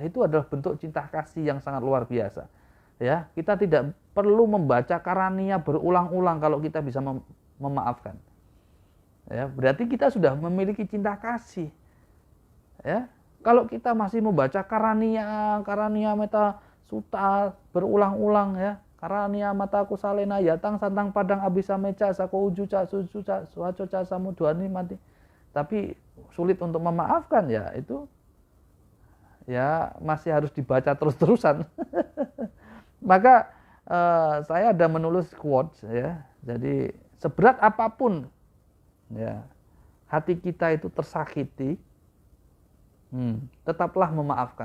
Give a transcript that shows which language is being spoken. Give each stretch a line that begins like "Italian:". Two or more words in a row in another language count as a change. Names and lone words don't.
Indonesian: Itu adalah bentuk cinta kasih yang sangat luar biasa. Ya, kita tidak perlu membaca karania berulang-ulang kalau kita bisa memaafkan. Ya, berarti kita sudah memiliki cinta kasih. Ya, kalau kita masih membaca karania meta suta berulang-ulang ya,
Pali: karania mata kusalena yatang santang padang abisa meca sako uju ca suju ca suaco ca samuduani mati,
Indonesian: tapi sulit untuk memaafkan, ya itu ya masih harus dibaca terus-terusan. Maka saya ada menulis quotes ya, jadi seberat apapun ya hati kita itu tersakiti, tetaplah memaafkan.